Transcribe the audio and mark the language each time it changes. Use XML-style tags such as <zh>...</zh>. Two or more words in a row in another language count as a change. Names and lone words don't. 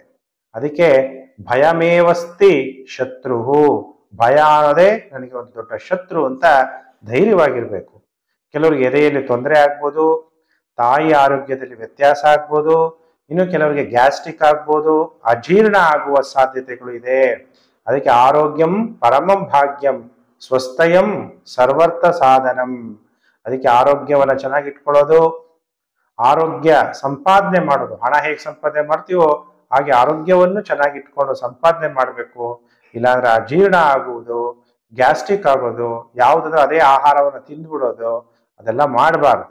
<kn>ಅದಕ್ಕೆ</kn> <sa>ಭಯಮೇವಸ್ತಿ ಶತ್ರು,</sa> <kn>ಭಯ ಅನ್ನೋದೇ ನನಗೆ ಒಂದು ದೊಡ್ಡ ಶತ್ರು ಅಂತ ಧೈರ್ಯವಾಗಿರ್ಬೇಕು. ಕೆಲವರಿಗೆ ಎದೆಯಲ್ಲಿ ತೊಂದರೆ ಆಗ್ಬೋದು, ತಾಯಿ ಆರೋಗ್ಯದಲ್ಲಿ ವ್ಯತ್ಯಾಸ ಆಗ್ಬೋದು, ಇನ್ನು ಕೆಲವರಿಗೆ ಗ್ಯಾಸ್ಟ್ರಿಕ್ ಆಗ್ಬೋದು, ಅಜೀರ್ಣ ಆಗುವ ಸಾಧ್ಯತೆಗಳು ಇದೆ.</kn> <sa>ಅದಕ್ಕೆ ಆರೋಗ್ಯಂ ಪರಮಂ ಭಾಗ್ಯಂ ಸ್ವಸ್ಥಯಂ ಸರ್ವರ್ಥ ಸಾಧನಂ.</sa> <kn>ಅದಕ್ಕೆ ಆರೋಗ್ಯವನ್ನು ಚೆನ್ನಾಗಿಟ್ಕೊಳ್ಳೋದು, ಆರೋಗ್ಯ ಸಂಪಾದನೆ ಮಾಡೋದು, ಹಣ ಹೇಗೆ ಸಂಪಾದನೆ ಮಾಡ್ತೀವೋ ಹಾಗೆ ಆರೋಗ್ಯವನ್ನು ಚೆನ್ನಾಗಿಟ್ಕೊಂಡು ಸಂಪಾದನೆ ಮಾಡಬೇಕು. ಇಲ್ಲಾಂದ್ರೆ ಅಜೀರ್ಣ ಆಗುವುದು, ಗ್ಯಾಸ್ಟ್ರಿಕ್ ಆಗೋದು, ಯಾವುದಾದ್ರೂ ಅದೇ ಆಹಾರವನ್ನು ತಿಂದ್ಬಿಡೋದು, ಅದೆಲ್ಲ ಮಾಡಬಾರ್ದು.</kn>